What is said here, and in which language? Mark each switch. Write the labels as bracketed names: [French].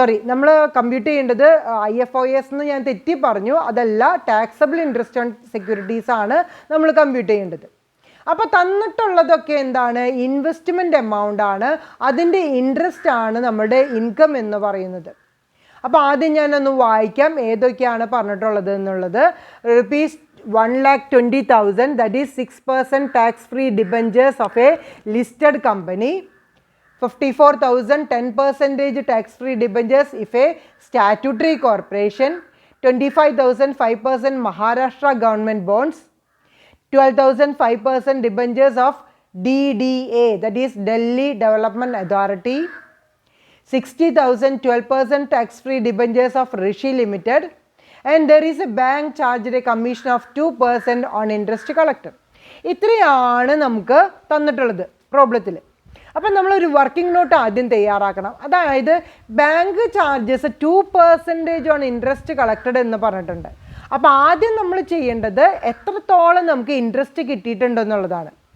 [Malayalam] നമ്മൾ കമ്പ്യൂട്ട് ചെയ്യേണ്ടത് IFOS എന്ന് ഞാൻ തെറ്റി പറഞ്ഞു, അതല്ല, ടാക്സബിൾ ഇൻട്രസ്റ്റ് ഓൺ സെക്യൂരിറ്റീസ് ആണ് നമ്മൾ കമ്പ്യൂട്ട് ചെയ്യേണ്ടത്. അപ്പോൾ തന്നിട്ടുള്ളതൊക്കെ എന്താണ്? ഇൻവെസ്റ്റ്മെൻറ്റ് എമൗണ്ട് ആണ്, അതിൻ്റെ ഇൻട്രസ്റ്റ് ആണ് നമ്മുടെ ഇൻകം എന്ന് പറയുന്നത്. അപ്പോൾ ആദ്യം ഞാനൊന്ന് വായിക്കാം ഏതൊക്കെയാണ് പറഞ്ഞിട്ടുള്ളത് എന്നുള്ളത്. [English] ₹1,20,000 that is 6% tax-free debentures of a listed company. 54,000 10% tax-free debentures if a statutory corporation. 25,000 5% Maharashtra government bonds. 12,000 5% debentures of DDA that is Delhi Development Authority. 60,000 12% tax-free debentures of Rishi Limited. And there is a bank charged a commission of 2% on interest collected. [Malayalam] ഇത്രയാണ് നമുക്ക് തന്നിട്ടുള്ളത് പ്രോബ്ലത്തിൽ. അപ്പം നമ്മളൊരു working not ആദ്യം തയ്യാറാക്കണം. അതായത് [English] bank charges 2% on interest collected [Malayalam] എന്ന് പറഞ്ഞിട്ടുണ്ട്. അപ്പോൾ ആദ്യം നമ്മൾ ചെയ്യേണ്ടത് എത്രത്തോളം നമുക്ക് ഇൻട്രസ്റ്റ് കിട്ടിയിട്ടുണ്ടെന്നുള്ളതാണ്.